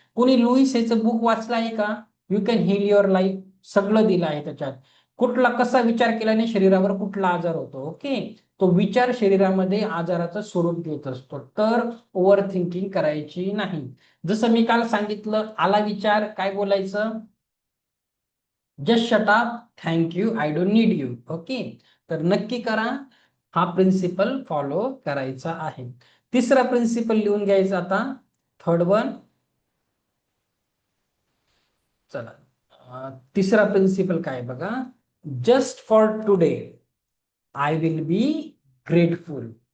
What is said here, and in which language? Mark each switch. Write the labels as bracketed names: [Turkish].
[Marathi] कोणी लुईस याचं बुक वाचलं आहे का? [English] You can heal your life. [Marathi] सगळं दिलं आहे त्याच्यात. कुठला कसा विचार केल्याने शरीरावर कुठला आजार होतो. ओके, तो विचार शरीरामध्ये आजाराचं स्वरूप घेत असतो. तर ओव्हर थिंकिंग करायची नाही. जसं मी काल सांगितलं, आला विचार, काय बोलायचं? [English] Just shut up, thank you, I don't need you. [Marathi] Okay, तर नक्की करा, हा प्रिन्सिपल फॉलो करायचा आहे. तिसरा प्रिन्सिपल लिहून घ्यायचा आता, [English] Third one. [Marathi] चला, तिसरा प्रिन्सिपल काय बघा, [English] Just for today I will be grateful.